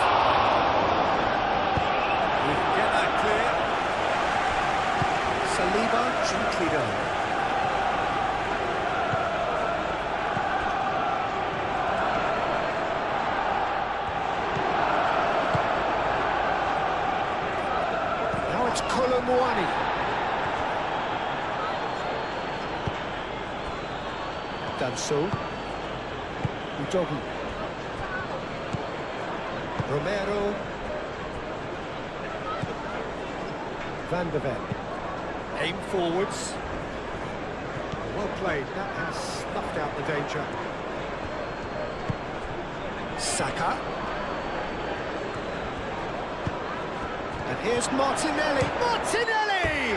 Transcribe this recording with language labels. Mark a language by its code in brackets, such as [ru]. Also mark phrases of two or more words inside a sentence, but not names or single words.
[en] We can get that clear. Saliba gently done. It's Colomwani. Danso. Udogi. Romero. Van de Ven. Aim forwards. Well played. That has snuffed out the danger. Saka. And here's Martinelli. Martinelli!